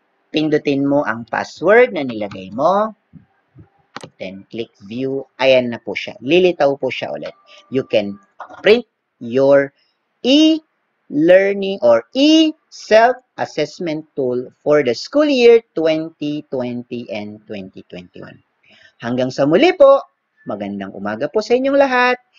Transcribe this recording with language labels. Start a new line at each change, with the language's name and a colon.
Filipino: Pindutin mo ang password na nilagay mo.
English: Then, click view.
Filipino: Ayan na po siya. Lilitaw po siya ulit.
English: You can print your e-learning or e-self-assessment tool for the school year 2020 and 2021.
Filipino: Hanggang sa muli po, magandang umaga po sa inyong lahat.